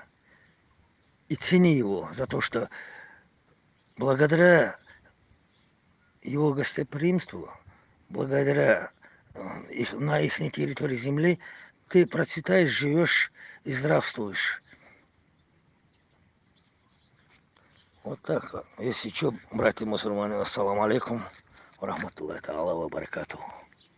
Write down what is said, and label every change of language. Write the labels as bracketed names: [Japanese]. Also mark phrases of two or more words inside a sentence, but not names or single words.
[Russian] И цени его за то, что благодаря его гостеприимству, благодаря на их территории земли, ты процветаешь, живешь и здравствуешь. Вот так. Если что, братья мусульмане, [Arabic] السلام عليكم ورحمة الله تعالى وبركاته.